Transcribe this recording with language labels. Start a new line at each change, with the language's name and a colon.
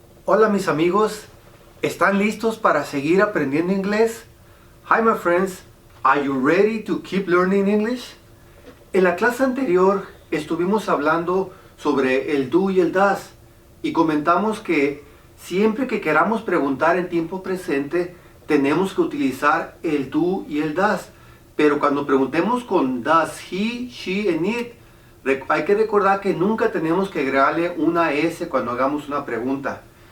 Spanish: Hola mis amigos, ¿están listos para seguir aprendiendo inglés?
English: Hi my friends, are you ready to keep learning English?
Spanish: En la clase anterior estuvimos hablando sobre el do y el das y comentamos que siempre que queramos preguntar en tiempo presente tenemos que utilizar el do y el das, pero cuando preguntemos con
English: does he, she and it,
Spanish: hay que recordar que nunca tenemos que agregarle una S cuando hagamos una pregunta.